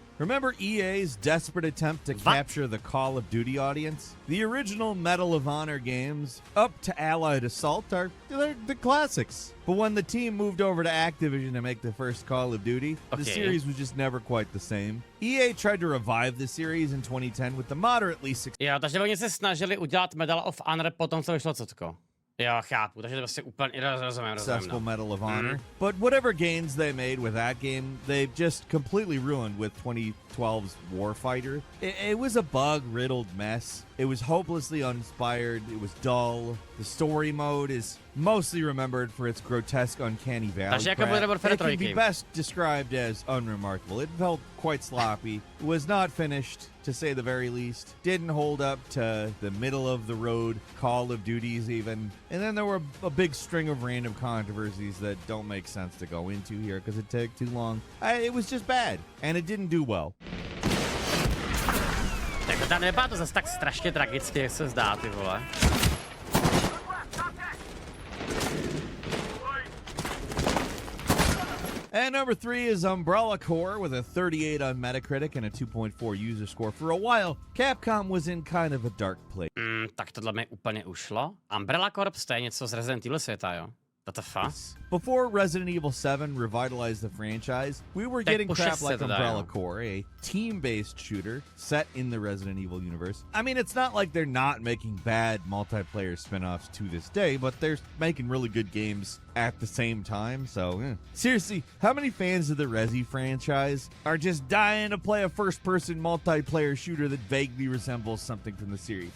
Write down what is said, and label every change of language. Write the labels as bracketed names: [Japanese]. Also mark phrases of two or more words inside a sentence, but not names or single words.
[English] Remember EA's desperate attempt to capture the Call of Duty audience? The original Medal of Honor games, up to Allied Assault, they're the classics. But when the team moved over to Activision to make the first Call of Duty, the series was just never quite the same. EA tried to revive the series in 2010 with the moderately successful... [Czech] Jo, takže oni se snažili udělat Medal of Honor po tom, co vyšlo cocko. Jo, chápu, takže to vlastně úplně rozumím. [English] Successful Medal of Honor. But whatever gains they made with that game, they just completely ruined with 2012's Warfighter. It was a bug-riddled mess. It was hopelessly uninspired. It was dull. The story mode is mostly remembered for its grotesque, uncanny valley crap. It can be best described as unremarkable. It felt quite sloppy. It was not finished, to say the very least. Didn't hold up to the middle-of-the-road Call of Duties even. And then there were a big string of random controversies that don't make sense to go into here because it took too long. It was just bad, and it didn't do well. [Czech] Tak nebylo to zase tak strašně tragicky, jak se zdá, ty vole. [English] And number 3 is Umbrella Corps with a 38 on Metacritic and a 2.4 user score. For a while, Capcom was in kind of a dark place. [Czech] Tak tohle mi úplně ušlo. Umbrella Corps, to je něco z Resident Evil světa, jo? [English] What the fuck? Before Resident Evil 7 revitalized the franchise, we were getting crap like Umbrella Corps, a team-based shooter set in the Resident Evil universe. I mean, it's not like they're not making bad multiplayer spin-offs to this day, but they're making really good games at the same time, so seriously, how many fans of the Resi franchise are just dying to play a first-person multiplayer shooter that vaguely resembles something from the series?